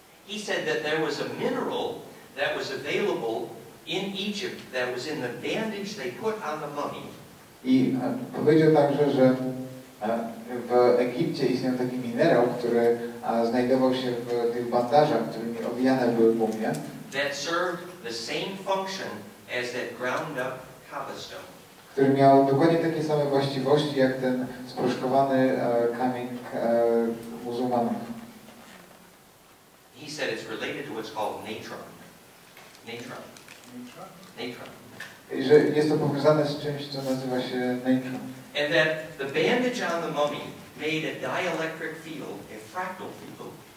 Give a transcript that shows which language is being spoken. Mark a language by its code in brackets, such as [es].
[en] he said that there was a mineral that was available in Egypt that was in the bandage they put on the mummy. [pl] I powiedział także, że w Egipcie istniał taki minerał, który znajdował się w tych bandażach, którymi owijane były mumie. [en] That served the same function as that ground up cobblestone. [pl] Który miał dokładnie takie same właściwości jak ten sproszkowany kamień muzułmanów. [en] He said it's related to what's called natron. Natron. Natron. [pl] I że jest to powiązane z czymś, co nazywa się natron. [en] And that the bandage on the mummy made a dielectric field, a fractal field.